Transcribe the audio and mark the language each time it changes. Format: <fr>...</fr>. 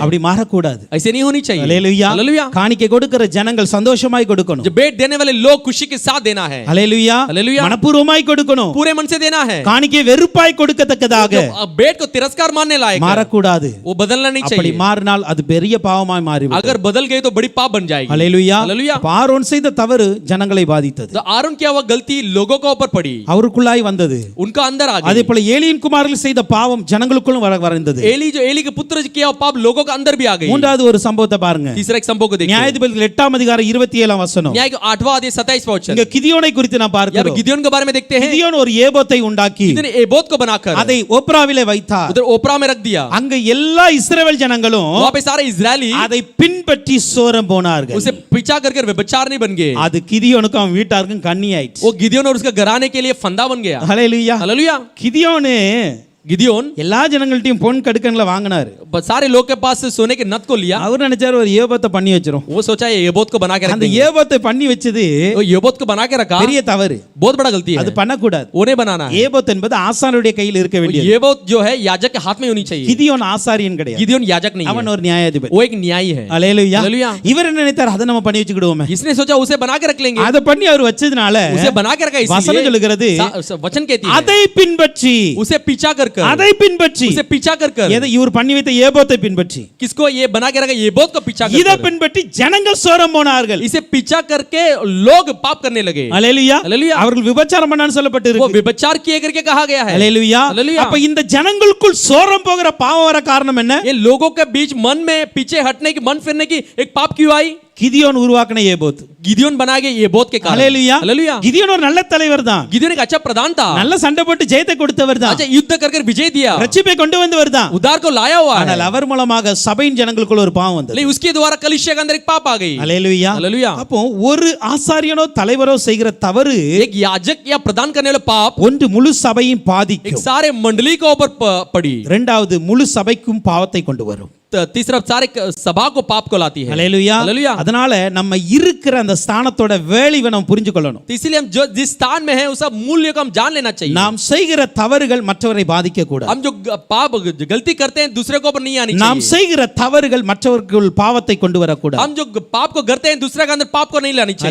<ta>அப்படி மாறக்கூடாது.</ta> <hi>ऐसे नहीं होनी चाहिए।</hi> <ta>அல்லேலூயா.</ta> <hi>हालेलुया।</hi> <ta>காணிக்கை கொடுக்கிற ஜனங்கள் சந்தோஷமாய் கொடுக்கணும்.</ta> <hi>जो भेंट देने वाले लोग खुशी के साथ देना है।</hi> <ta>அல்லேலூயா.</ta> <hi>हालेलुया।</hi> <ta>மனப்பூர்வமாய் கொடுக்கணும்.</ta> <hi>पूरे मन से देना है।</hi> <ta>காணிக்கை வெறுப்பாய் கொடுக்கத்தக்கதாக</ta> <hi>जो भेंट को तिरस्कार मानने लायक है,</hi> <ta>மாறக்கூடாது.</ta> <hi>वो बदलना नहीं</hi> <ta>அப்படி</ta> <hi>चाहिए।</hi> <ta>மாறினால் அது பெரிய பாவமாய் மாறிவிடும்.</ta> <hi>अगर बदल गए तो बड़ी पाप बन जाएगी।</hi> <ta>அல்லேலூயா.</ta> <hi>हालेलुया।</hi> <ta>ஆரோன் செய்த தவறு ஜனங்களை பாதித்தது.</ta> <hi>तो आरोन क्या हुआ? गलती लोगों के ऊपर पड़ी,</hi> <ta>அவருக்குள்ளாய் வந்தது.</ta> <hi>उनका अंदर आ</hi> <ta>அதே</ta> <hi>गई।</hi> <ta>போல ஏலியின் குமாரர்கள் செய்த பாவம் ஜனங்களுக்குள்ளும் வந்தது.</ta> <hi>एली के पुत्र किया हुआ पाप लोगों के अंदर भी आ गई।</hi> <ta>மூன்றாவது ஒரு சம்பவத்தை பாருங்க.</ta> <hi>तीसरा एक संभव को देखिए,</hi> <ta>நியாயாதிபதிகள் 8ஆம் அதிகாரம் 27ஆம் வசனம்.</ta> <hi>न्याय के 8वां अध्याय 27वां वचन।</hi> <ta>இங்க கிதியோனை குறித்து நான்</ta> <hi>यहाँ पे</hi> <ta>பார்க்கிறோம்.</ta> <hi>गिदोन के बारे में देखते हैं।</hi> <ta>கிதியோன் ஒரு ஏபோத்தை உண்டாக்கி</ta> <hi>गिदोन एबोत को बनाकर</hi> <ta>அதை ஓப்ராவிலே வைத்தார்.</ta> <hi>उधर ओपरा में रख दिया।</hi> <ta>அங்க எல்லா இஸ்ரவேல் ஜனங்களும்</ta> <hi>वहाँ पे सारे इजरायली</hi> <ta>அதை பின்பற்றி சோரம் போனார்கள்.</ta> <hi>उसे पीछा करके व्यभिचार नहीं बन गए।</hi> <ta>அது கிதியோனுக்கும் அவன் வீட்டாருக்கும் கண்ணி ஆயிடுச்சு.</ta> <hi>वो गिदोन और उसके घराने के लिए फंदा बन गया।</hi> <ta>ஹல்லேலூயா.</ta> <hi>हालेलुया।</hi> <ta>கிதியோனு</ta> <hi>गिदोन</hi> <ta>எல்லா ஜனங்கள்ட்டயும் பொன் கடுக்கன்களை வாங்கினாரு.</ta> <hi>सारे लोग के पास से सोने के नत को लिया।</hi> <ta>அவர் நினைச்சாரு ஒரு ஏபோத்தை பண்ணி வச்சிரும்.</ta> <hi>वो सोचा ये एबोत को बना के रख</hi> <ta>அந்த</ta> <hi>देंगे।</hi> <ta>ஏபோத்தை பண்ணி வச்சது</ta> <hi>वो एबोत को बना के रखा,</hi> <ta>பெரிய தவறு.</ta> <hi>बहुत बड़ा गलती है।</hi> <ta>அது பண்ணக்கூடாது.</ta> <hi>वो नहीं बनाना है।</hi> <ta>ஏபோத் என்பது ஆசாரியருடைய கையில் இருக்க வேண்டியது.</ta> <hi>एबोत जो है याजक के हाथ में होनी चाहिए।</hi> <ta>கிதியோன் ஆசாரியன் கிடையாது.</ta> <hi>गिदोन याजक नहीं</hi> <ta>அவன்</ta> <hi>है,</hi> <ta>ஒரு நியாயாதிபதி.</ta> <hi>वो एक न्यायी है।</hi> <ta>அல்லேலூயா.</ta> <hi>हालेलुया।</hi> <ta>இவர் என்ன நினைத்தார்? அதை நம்ம பண்ணி வச்சுக்கிடுவோமே.</ta> <hi>इसने सोचा उसे बना के रख लेंगे।</hi> <ta>அதை பண்ணி அவர் வச்சதுனால</ta> <hi>उसे बना के रखा</hi> <ta>வசனம்</ta> <hi>इसलिए</hi> <ta>சொல்லுகிறது,</ta> <hi>वचन कहती है</hi> <ta>அதை பின்பற்றி</ta> <hi>उसे पीछा कर</hi> <ta>அதை பின்பற்றி</ta> <hi>उसे पीछा कर</hi> <ta>எதை இவர் பண்ணி வைத்த ஏபோத்தை பின்பற்றி</ta> <hi>किसको ये बना के रखा? एबोत को पीछा</hi> <ta>இதை</ta> <hi>कर</hi> <ta>பின்பற்றி ஜனங்கள் சோரம் போனார்கள்.</ta> <hi>इसे पीछा करके लोग पाप करने लगे।</hi> <ta>அல்லேலூயா.</ta> <hi>हालेलुया।</hi> <ta>அவர்கள் விபச்சாரம் பண்ணான்னு</ta> <hi>वो</hi> <ta>சொல்லப்பட்டிருக்கு.</ta> <hi>व्यभिचार किए करके कहा गया है।</hi> <ta>அல்லேலூயா.</ta> <hi>हालेलुया।</hi> <ta>அப்ப இந்த ஜனங்களுக்குள் சோரம் போகிற பாவம் வர காரணம் என்ன?</ta> <hi>ये लोगों के बीच मन में पीछे हटने की, मन फिरने की एक पाप क्यों आई?</hi> <ta>கிதியோன் உருவாக்கின ஏபோத்.</ta> <hi>गिदोन बना के एबोत के कारण।</hi> <ta>அல்லேலூயா.</ta> <hi>हालेलुया।</hi> <ta>கிதியோன் ஒரு நல்ல தலைவர் தான்.</ta> <hi>गिदोन एक अच्छा प्रधान था,</hi> <ta>நல்ல சண்டை போட்டு ஜெயத்தை கொடுத்தவர் தான்.</ta> <hi>अच्छा युद्ध करके विजय दिया,</hi> <ta>ரட்சிப்பை கொண்டு வந்தவர் தான்.</ta> <hi>उद्धार को लाया हुआ है।</hi> <ta>ஆனால் அவர் மூலமாக சபையின் ஜனங்களுக்குள்ள ஒரு பாவம் வந்தது.</ta> <hi>लेकिन उसके द्वारा कलीसिया के अंदर एक पाप आ गई।</hi> <ta>அல்லேலூயா.</ta> <hi>हालेलुया।</hi> <ta>அப்போ ஒரு ஆசாரியனோ தலைவரோ செய்கிற தவறு</ta> <hi>एक याजक या प्रदान करने वाला पाप</hi> <ta>ஒன்று முழு சபையும்</ta> <hi>एक</hi> <ta>பாதிக்கும்.</ta> <hi>सारे मंडली के ऊपर पड़ी,</hi> <ta>இரண்டாவது முழு சபைக்கும் பாவத்தை கொண்டு வரும்.</ta> <hi>तीसरा सारे सभा को पाप को लाती है।</hi> <ta>ஹல்லேலூயா</ta> <hi>हालेलुया।</hi> <ta>அதனால நம்ம இருக்கிற அந்த ஸ்தானத்தோட வேலையை நம்ம புரிஞ்சுக்கொள்ளணும்.</ta> <hi>तो इसीलिए हम जो जिस स्थान में हैं उस मूल्य को हम जान लेना चाहिए।</hi> <ta>நாம் செய்கிற தவறுகள் மற்றவரை பாதிக்க கூடாது.</ta> <hi>हम जो पाप गलती करते हैं दूसरे को ऊपर नहीं आनी</hi> <ta>நாம்</ta> <hi>चाहिए।</hi> <ta>செய்கிற தவறுகள் மற்றவர்கள் பாவத்தை கொண்டு வரக்கூடாது.</ta> <hi>हम जो पाप को करते हैं दूसरे के अंदर पाप को नहीं लानी चाहिए।</hi>